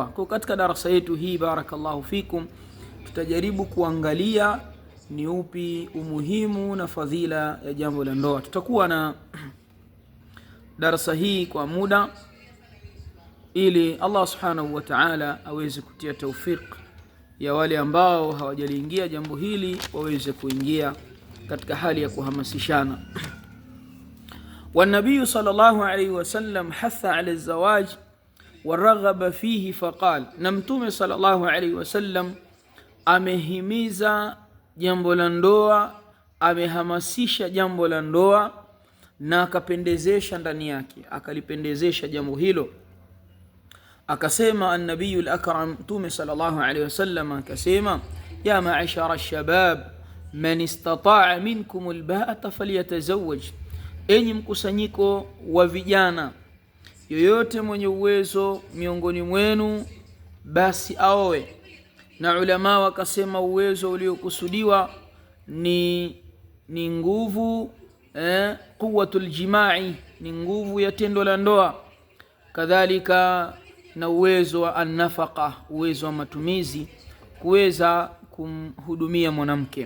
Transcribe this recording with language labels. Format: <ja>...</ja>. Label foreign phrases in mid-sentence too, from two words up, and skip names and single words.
<sw>Kwa katika darasa yetu hii,</sw> <ar>بارك الله فيكم,</ar> <sw>tutajaribu kuangalia ni upi umuhimu na fadhila ya jambo la ndoa. Tutakuwa na darasa hii kwa muda ili</sw> <ar>الله سبحانه وتعالى</ar> <sw>aweze kutia tawfik ya wale ambao hawajaliingia jambo hili waweze kuingia katika hali ya kuhamasishana.</sw> <ar>والنبي صلى الله عليه وسلم حث على الزواج ورغب فيه فقال,</ar> <sw>na Mtume</sw> <ar>صلى الله عليه وسلم</ar> <sw>amehimiza jambo la ndoa, amehamasisha jambo la ndoa na akapendezesha ndani yake, akalipendezesha jambo hilo.</sw> <ar>Akasema النبي الأكرم, Mtume صلى الله عليه وسلم akasema, يا معشر الشباب من استطاع منكم الباءة فليتزوج,</ar> <sw>enyi mkusanyiko wa vijana, yoyote mwenye uwezo miongoni mwenu basi aoe. Na ulama wakasema uwezo uliokusudiwa ni nguvu,</sw> <ar>قوة الجماع,</ar> <sw>ni nguvu ya tendo la ndoa, kadhalika na uwezo wa an-nafaqa, uwezo wa matumizi, kuweza kumhudumia mwanamke.</sw>